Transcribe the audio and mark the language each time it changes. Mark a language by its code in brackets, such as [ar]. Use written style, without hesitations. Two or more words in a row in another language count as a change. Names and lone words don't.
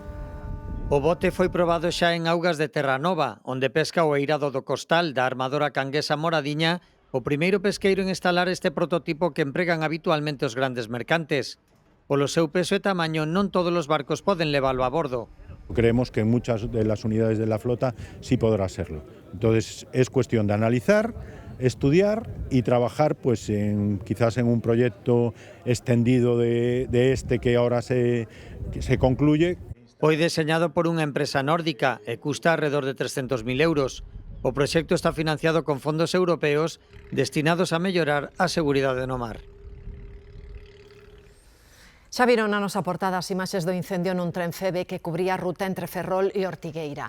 [gl] O bote foi probado xa en augas de Terranova, onde pesca o eirado do Costal da armadora canguesa Moradiña, o primeiro pesqueiro en instalar este prototipo que empregan habitualmente os grandes mercantes. Polo seu peso e tamaño, non todos os barcos poden leválo a bordo. [es] Creemos que en muchas de las unidades de la flota sí podrá serlo. Entonces es cuestión de analizar, estudiar y trabajar pues quizás en un proyecto extendido de este que ahora se concluye. Hoy diseñado [gl] por unha empresa nórdica e custa alrededor de 300.000 euros. O proxecto está financiado con fondos europeos destinados a mellorar a seguridade no mar. Xa viron na nosa portada as imaxes do incendio nun tren Feve que cubría a ruta entre Ferrol e Ortigueira.